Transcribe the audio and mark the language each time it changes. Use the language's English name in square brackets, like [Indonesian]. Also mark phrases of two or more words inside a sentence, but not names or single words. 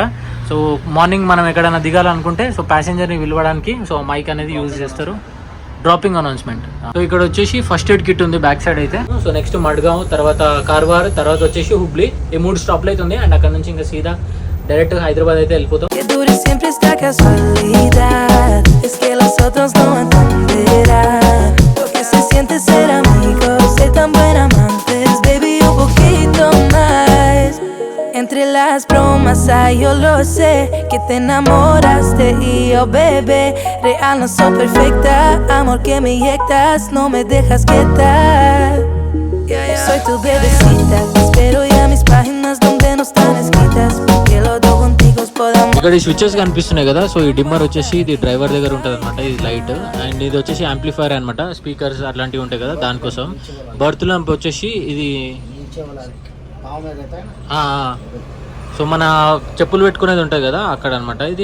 [English] so morning [Telugu] మనం ఎక్కడైనా దిగాలనుకుంటే సో ప్యాసింజర్ని పిలవడానికి [English] so mike [Telugu] అనేది యూజ్ చేస్తారు, [English] dropping announcement. [Telugu] సో ఇక్కడ వచ్చేసి [English] first aid kit [Telugu] ఉంది [English] back side [Telugu] అయితే. [English] so next [Telugu] మడ్గావ్, తర్వాత కార్వార్, తర్వాత వచ్చేసి హుబ్లీ. ఈ 3 స్టాప్లు అయితే ఉంది. అండ్ అక్కడ నుంచి ఇంకా సీదా డైరెక్ట్ హైదరాబాద్ అయితే వెళ్ళిపోతాం. [Spanish] Entre las bromas, ay, yo lo sé que te enamoraste y yo, bebé, real no soy perfecta, amor que me inyectas, no me dejas quieta. Soy tu bebecita, espero ya mis páginas donde no están escritas, que los dos contigo podamos. [Telugu] ఇక్కడ ఈ స్విచెస్ కనిపిస్తున్నాయి కదా, సో ఈ డిమ్మర్ వచ్చేసి ఇది డ్రైవర్ దగ్గర ఉంటుంది అనమాట, ఇది లైట్. అండ్ ఇది వచ్చేసి యాంప్లిఫైర్ అనమాట, స్పీకర్స్ అట్లాంటివి ఉంటాయి కదా దానికోసం. [English] berth lamp [Telugu] వచ్చేసి ఇది సో మన చెప్పులు పెట్టుకునేది ఉంటుంది కదా అక్కడ అనమాట ఇది.